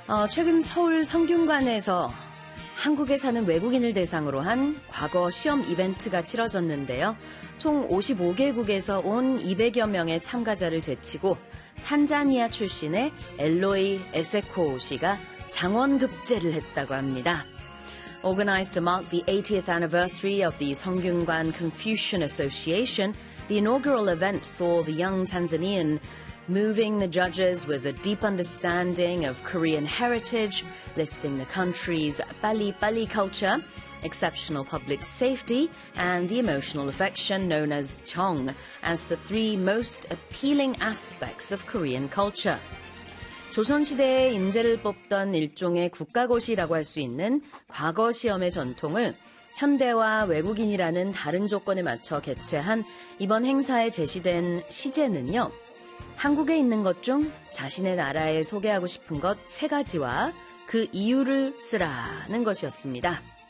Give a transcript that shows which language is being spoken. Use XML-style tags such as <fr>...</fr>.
<ko>최근 서울 성균관에서 한국에 사는 외국인을 대상으로 한 과거 시험 이벤트가 치러졌는데요. 총 55개국에서 온 200여 명의 참가자를 제치고 탄자니아 출신의 엘로이 에세코 씨가 장원급제를 했다고 합니다.</ko> <en>Organized to mark the 80th anniversary of the Songkyunkwan Confucian Association, the inaugural event saw the young Tanzanian moving the judges with a deep understanding of Korean heritage, listing the country's Bali-Bali culture, exceptional public safety, and the emotional affection known as Cheong as the three most appealing aspects of Korean culture.</en> <ko>조선시대에 인재를 뽑던 일종의 국가고시라고 할 수 있는 과거 시험의 전통을 현대와 외국인이라는 다른 조건에 맞춰 개최한 이번 행사에 제시된 시제는요. 한국에 있는 것 중 자신의 나라에 소개하고 싶은 것 세 가지와 그 이유를 쓰라는 것이었습니다.</ko>